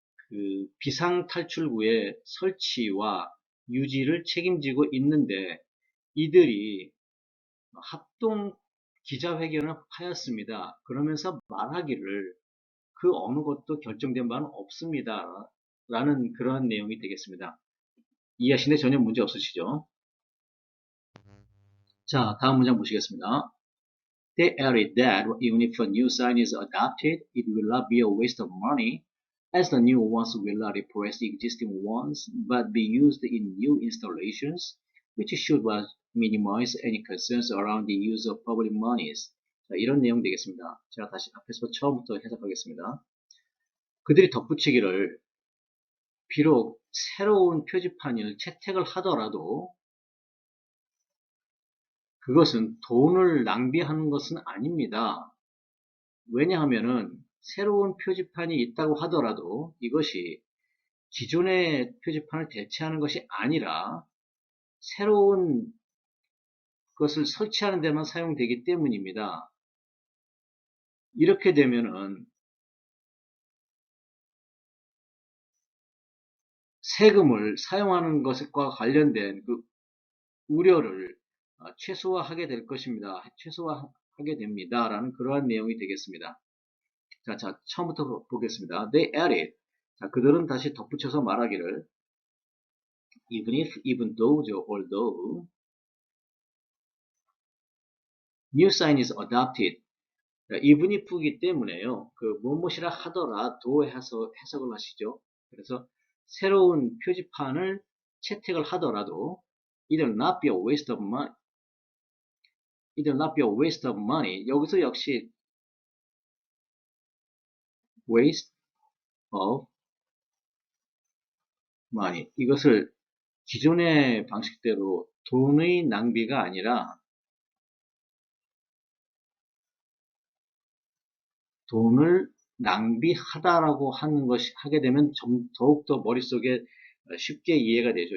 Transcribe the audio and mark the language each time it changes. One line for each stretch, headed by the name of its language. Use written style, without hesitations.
Korean: 그 비상탈출구의 설치와 유지를 책임지고 있는데 이들이 합동 기자회견을 하였습니다. 그러면서 말하기를 그 어느 것도 결정된 바는 없습니다. 라는 그런 내용이 되겠습니다. 이해하시는데 전혀 문제 없으시죠? 자, 다음 문장 보시겠습니다.
English: They added that even if a new sign is adopted, it will not be a waste of money, as the new ones will not replace the existing ones, but be used in new installations, which should minimize any concerns around the use of public monies.
Korean: 자, 이런 내용 되겠습니다. 제가 다시 앞에서 처음부터 해석하겠습니다. 그들이 덧붙이기를 비록 새로운 표지판을 채택을 하더라도 그것은 돈을 낭비하는 것은 아닙니다. 왜냐하면은 새로운 표지판이 있다고 하더라도 이것이 기존의 표지판을 대체하는 것이 아니라 새로운 것을 설치하는 데만 사용되기 때문입니다. 이렇게 되면은 세금을 사용하는 것과 관련된 그 우려를 최소화하게 될 것입니다. 최소화하게 됩니다. 라는 그러한 내용이 되겠습니다. 자, 처음부터 보겠습니다.
English: They added.
Korean: 자, 그들은 다시 덧붙여서 말하기를
English: even if, even though, although new sign is adopted.
Korean: even if이기 때문에요. 그 무엇이라 하더라도 해석을 하시죠. 그래서 새로운 표지판을 채택을 하더라도
English: it will not be a waste of money. It will not be a waste of money.
Korean: 여기서 역시
English: waste of money.
Korean: 이것을 기존의 방식대로 돈의 낭비가 아니라 돈을 낭비하다라고 하는 것이 하게 되면 더욱더 머릿속에 쉽게 이해가 되죠.